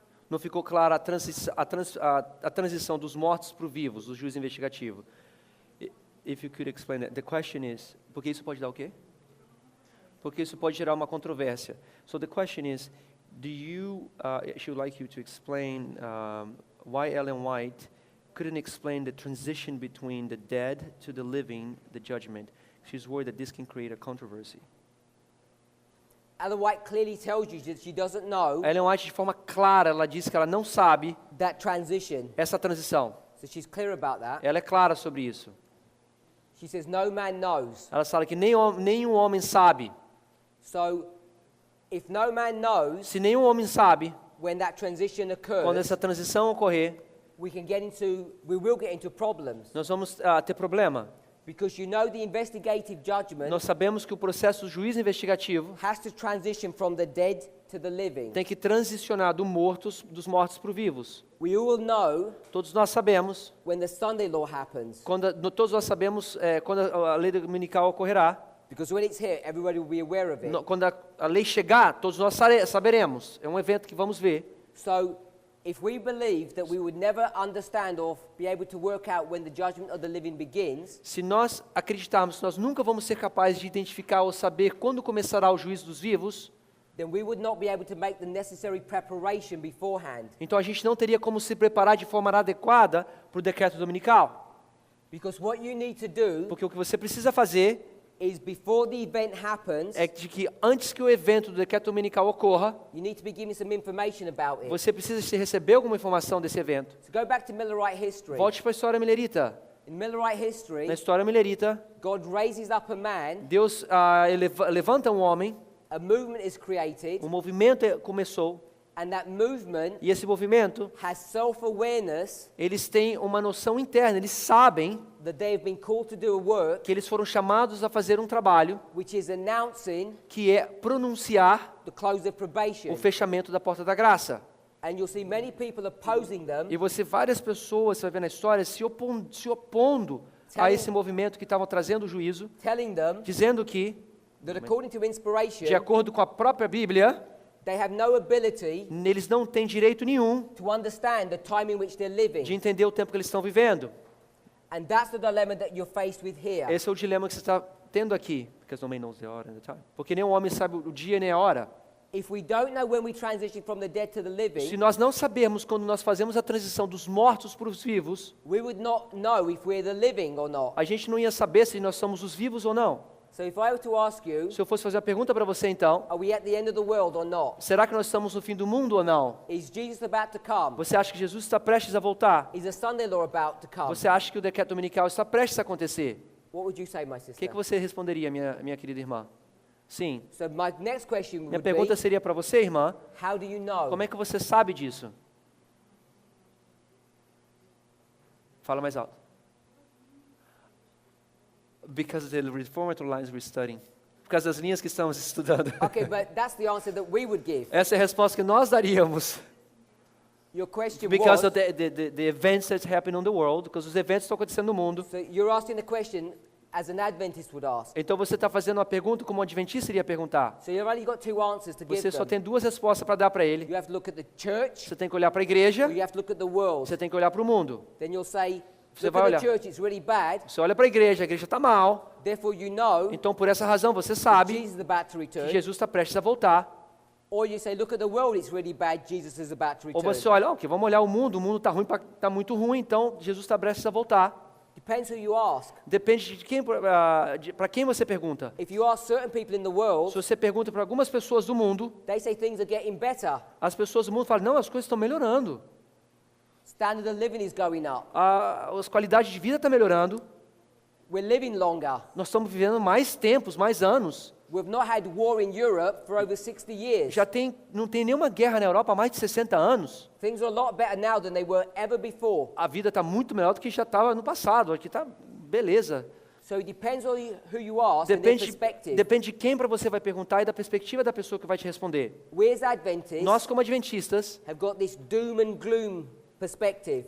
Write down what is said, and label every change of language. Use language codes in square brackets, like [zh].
[pt] Não ficou clara a transição dos mortos para os vivos, do juiz investigativo? [en] If you could explain that. The question is, [pt] porque isso pode dar o quê? Porque isso pode gerar uma controvérsia. [en] So the question is, she would like you to explain why Ellen White couldn't explain the transition between the dead to the living, the judgment. She's worried that this can create a controversy. Ellen White clearly tells you that she doesn't know [pt] Ellen White, de forma clara, ela diz que ela não sabe [en] that transition. [pt] essa transição. [en] So she's clear about that. [pt] Ela é clara sobre isso. [en] She says no man knows. [pt] Ela fala que nenhum homem sabe. [en] So if no man knows [pt] Se nenhum homem sabe, [en] when that transition [pt] quando [en] occurs, [pt] essa transição ocorrer, [en] we will get into problems. [pt] nós vamos ter problema. [en] Because you know the investigative judgment [pt] Nós sabemos que o processo do juiz investigativo [en] has to transition from the dead to the living. [pt] tem que transicionar dos mortos para os vivos. [en] We all know [pt] Todos nós sabemos, [en] when the Sunday law happens. [pt] todos nós sabemos quando a lei dominical ocorrerá. [en] Because when it's here, everybody will be aware of it. [pt] Quando a lei chegar, todos nós saberemos. É um evento que vamos ver. [en] So, if we believe that we would never understand or be able to work out when the judgment of the living begins, [pt] Se nós acreditarmos que nós nunca vamos ser capazes de identificar ou saber quando começará o juízo dos vivos, [en] then we would not be able to make the necessary preparation beforehand. [pt] Então a gente não teria como se preparar de forma adequada para o decreto dominical. [en] Because what you need to do [pt] Porque o que você precisa fazer [en] is before the event happens, [pt] é de que antes que o evento do decreto dominical ocorra, [en] you need to be given some information about it. [pt] você precisa receber alguma informação desse evento. [en] So go back to Millerite history. [pt] Volte para a história millerita. [en] In Millerite history, [pt] Na história millerita, [en] God raises up a man, [pt] Deus levanta um homem, [en] a movement is created, [pt] um movimento começou, [en] and that movement [pt] e esse movimento, [en] has self-awareness [pt] eles têm uma noção interna, eles sabem [en] that they have been called to do a work [pt] que eles foram chamados a fazer um trabalho [en] which is announcing [pt] que é pronunciar [en] the close of probation. [pt] o fechamento da porta da graça. [en] And you'll see many people opposing them, [pt] E várias pessoas, você vai ver na história, se opondo a esse movimento que estavam trazendo o juízo, [en] telling them [pt] dizendo que, [en] that according to inspiration, [pt] de acordo com a própria Bíblia, [en] they have no ability [pt] eles não têm direito nenhum [en] to understand the time in which they're living. [pt] de entender o tempo que eles estão vivendo. [en] And that's the dilemma that you're faced with here. [pt] Esse é o dilema que você está tendo aqui. Porque nem o homem sabe o dia nem a hora. [en] If we don't know when we transition from the dead to the living, [pt] Se nós não sabemos quando nós fazemos a transição dos mortos para os vivos, [en] we would not know if we're the living or not. [pt] a gente não ia saber se nós somos os vivos ou não. [en] So if I were to ask you, [pt] Se eu fosse fazer a pergunta para você então, [en] are we at the end of the world or not? [pt] será que nós estamos no fim do mundo ou não? [en] Is Jesus about to come? [pt] Você acha que Jesus está prestes a voltar? [en] Is a Sunday law about to come? [pt] Você acha que o decreto dominical está prestes a acontecer? [en] What would you say, my [pt] O [en] sister? [pt] que você responderia, minha querida irmã? Sim. [en] So my next question [pt] Minha [en] would [pt] pergunta [en] be, [pt] seria para você, irmã, [en] how do you know? [pt] como é que você sabe disso? Fala mais alto. [en] Because the reformatory lines we're studying. [pt] Por causa das linhas que estamos estudando. [en] Okay, but that's the answer that we would give. [pt] Essa é a resposta que nós daríamos. [en] Your question Because was, of the events that happen on the world, because [pt] os eventos estão acontecendo no mundo. [en] so you're asking the question as an Adventist would ask. [pt] Então você está fazendo uma pergunta como um adventista iria perguntar. [en] So you've only got two answers to give [pt] Você só [en] them. [pt] tem duas respostas para dar para ele. [en] You have to look at the church, [pt] Você tem que olhar para a igreja, [en] or you have to look at the world. [pt] você tem que olhar para o mundo. [en] Then you'll say, [pt] Você [en] look [pt] vai [en] at [pt] olhar. [en] the church, it's really bad. [pt] Você olha para a igreja está mal. [en] Therefore you know [pt] Então por essa razão você sabe [en] Jesus is about to return. [pt] Jesus está prestes a voltar. [en] Or you say, look at the world, it's really bad, Jesus is about to [pt] Ou [en] return. [pt] você olha, ok, vamos olhar o mundo está ruim, tá muito ruim, então Jesus está prestes a voltar. [en] Depends who you ask. [pt] Depende de quem, para quem você pergunta. [en] If you ask certain people in the [pt] Se [en] world, [pt] você pergunta para algumas pessoas do mundo, [en] they say things are getting better. [pt] as pessoas do mundo falam, não, as coisas estão melhorando. [en] Standard of living is going up. [pt] As qualidades de vida estão melhorando. [en] We're living longer. [pt] Nós estamos vivendo mais tempos, mais anos. [en] We've not had war in Europe for over 60 years. [pt] Não tem nenhuma guerra na Europa há mais de 60 anos. [en] Things are a lot better now than they were ever before. [pt] A vida está muito melhor do que já estava no passado. Aqui está beleza. [en] So it depends on who you ask and their perspective. [pt] Depende de quem para você vai perguntar e da perspectiva da pessoa que vai te responder. [en] We as Adventists [pt] Nós, como adventistas, [en] have got this doom and gloom perspective.